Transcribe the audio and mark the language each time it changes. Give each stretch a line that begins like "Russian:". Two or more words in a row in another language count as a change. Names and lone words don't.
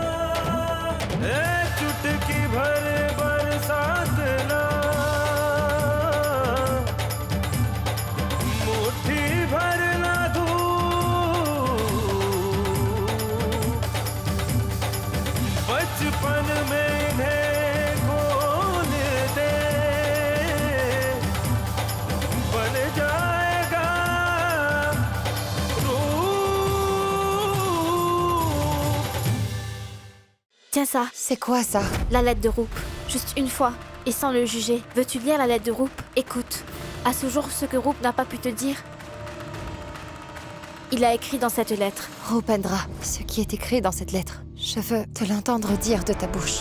Hindi: चुटकी भर बरसात ना, मुट्ठी भर ना धूप, बचपन में इन्हें खोल दे, बन जाएगा रूप।
French: Tiens ça, C'est quoi ça? la lettre de Roop. Juste une fois, et sans le juger. Veux-tu lire la lettre de Roop? Écoute. À ce jour, ce que Roop n'a pas pu te dire, il a écrit dans cette lettre. Rupendra, ce qui est écrit dans cette lettre. Je veux te l'entendre dire de ta bouche.